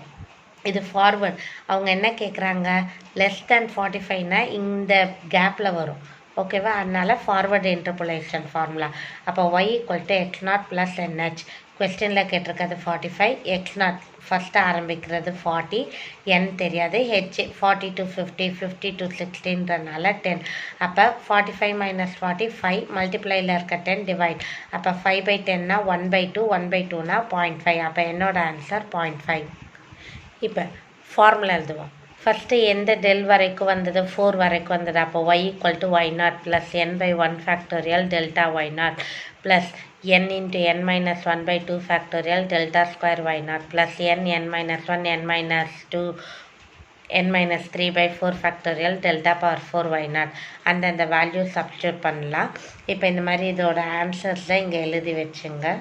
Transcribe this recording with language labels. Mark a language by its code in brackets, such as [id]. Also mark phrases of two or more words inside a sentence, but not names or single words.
[ta] இது ஃபார்வர்ட். அவங்க என்ன கேட்குறாங்க? [en] less than [ta] 45னா இந்த கேப்பில் வரும். ஓகேவா? அதனால் [en] forward interpolation formula. [ta] அப்போ y = x0 + nh. கொஸ்டினில் கேட்டிருக்கிறது 45, x0 ஃபஸ்ட்டு ஆரம்பிக்கிறது 40, n தெரியாது, h 40 to 50, 50 to 60ன்றனால 10. அப்போ 45 - 40 5, மல்டிப்ளையில் இருக்க 10 டிவைட். அப்போ 5/10னா 1/2, 1/2னா 0.5. அப்போ என்னோட ஆன்சர் 0.5. இப்போ ஃபார்முலா எழுதுவோம். ஃபஸ்ட்டு எந்த டெல் வரைக்கும் வந்தது? 4 வரைக்கும் வந்தது. [en] அப்போ y = y0 + n/1 factorial delta y0 + n × n - 1/2 factorial delta square y0 + n n - 1 n - 2 n - 3/4 factorial delta power 4 y0. [ta] அந்தந்த [en] value substitute [ta] பண்ணலாம். இப்போ இந்த மாதிரி இதோட ஆன்சர்ஸை இங்கே எழுதி வச்சுங்க.